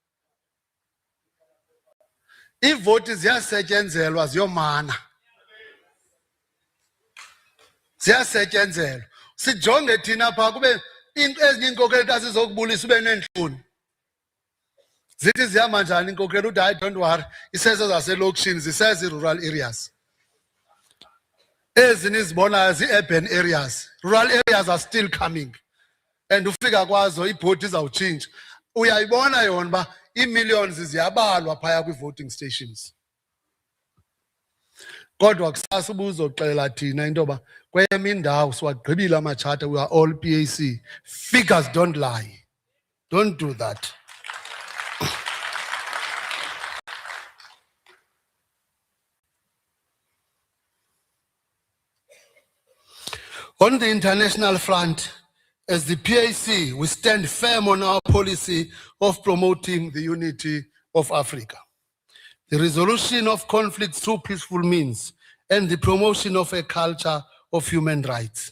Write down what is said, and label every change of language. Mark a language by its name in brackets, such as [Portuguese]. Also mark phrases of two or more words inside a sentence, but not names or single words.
[Xhosa] Iivoti ziyasetyenzelwa ziyomana. Ziyasetyenzelwa. Sijonge thina phaa kube ezinye iinkokeli xa sizokubulisa ube neentloni. Zithi zihamba njani inkokeli uthi hayi [English] don't worry [Xhosa] isese zaselokishini ziseze [English] rural areas. [Xhosa] Ezi nizibonayo zii- [English] urban areas. Rural areas are still coming. [Xhosa] And ufika kwazo ibhodi izawutshintsha. Uyayibona yona uba ii-millions ziyabalwa phaya kwi- [English] voting stations. [Xhosa] Kodwa kusasa ubuzoxela thina into yoba kweyam indawo siwagqibile amatshata, [English] we are all PAC. Figures don't lie. Don't do that. On the international front, as the PAC, we stand firm on our policy of promoting the unity of Africa, the resolution of conflicts through peaceful means, and the promotion of a culture of human rights.